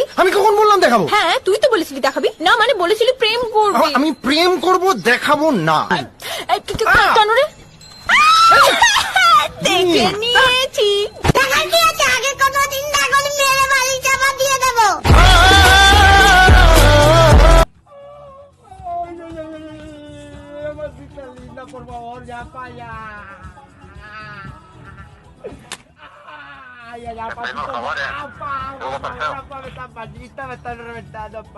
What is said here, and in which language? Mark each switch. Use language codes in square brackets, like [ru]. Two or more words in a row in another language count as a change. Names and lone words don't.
[bn] আমি কখন বললাম দেখাবো হ্যাঁ তুই তো বলেছিলি দেখাবি না মানে বলেছিলি প্রেম করবি আমি প্রেম করব দেখাবো না এই, কেন রে দেখে নিয়েছি দেখা কি আছে আগে কত চিন্তা করে মেরে বাড়ি চাপা দিয়ে দেবো [es] por favor, ya para allá. Ay, ya, pa. Me están pachita, me están reventando, pa.